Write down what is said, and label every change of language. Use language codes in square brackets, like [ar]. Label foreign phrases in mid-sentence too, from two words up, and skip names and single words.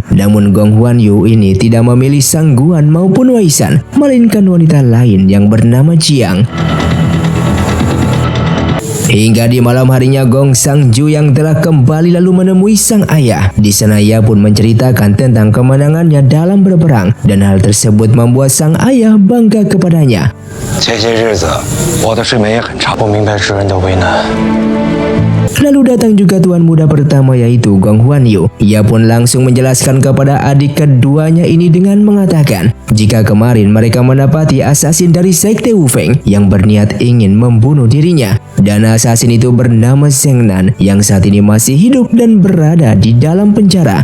[id] Namun Gong Huan Yu ini tidak memilih Sang Guan maupun Wei Shan, melainkan wanita lain yang bernama Jiang. Hingga di malam harinya Gong Sangju yang telah kembali lalu menemui sang ayah. Di sana ia pun menceritakan tentang kemenangannya dalam berperang dan hal tersebut membuat sang ayah bangga kepadanya. [zh] 前些日子我的睡眠也很差，不明白世人的为难。 [id] Lalu datang juga tuan muda pertama yaitu Gong Huanyu. Ia pun langsung menjelaskan kepada adik keduanya ini dengan mengatakan jika kemarin mereka mendapati asasin dari sekte Wufeng yang berniat ingin membunuh dirinya. Dan asasin itu bernama Zheng Nan yang saat ini masih hidup dan berada di dalam penjara.